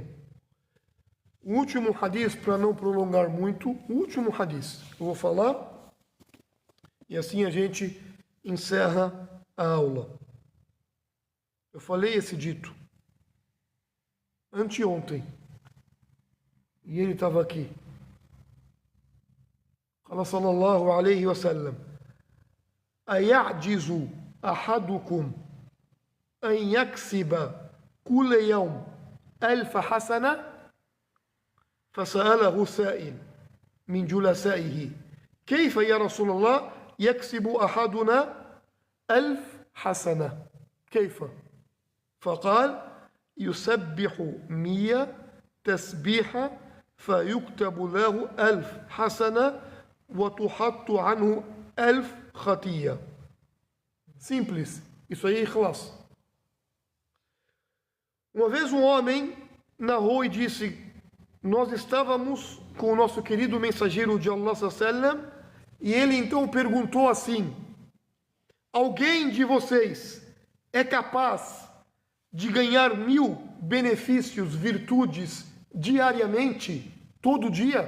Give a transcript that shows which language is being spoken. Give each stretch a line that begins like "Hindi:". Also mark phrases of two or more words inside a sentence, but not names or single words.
Portuguese: O último hadith, para não prolongar muito, o último hadith eu vou falar e assim a gente encerra a aula. Eu falei esse dito anteontem. E ele estava aqui.
Arabic: قال صلى الله عليه وسلم أيعجز أحدكم أن يكسب كل يوم 1000 حسنة فسأله سائل من جلسائه كيف يا رسول الله يكسب أحدنا 1000 حسنة كيف؟ فقال يسبح 100 تسبيحة فيكتب له 1000 حسنة وتحط عنه 1000 خطية.
Portuguese: Simples. Isso aí é ikhlas. Uma vez um homem narrou e disse: nós estávamos com o nosso querido mensageiro de Allah sallam, e ele então perguntou assim: alguém de vocês é capaz de ganhar 1000 benefícios, virtudes diariamente, todo dia?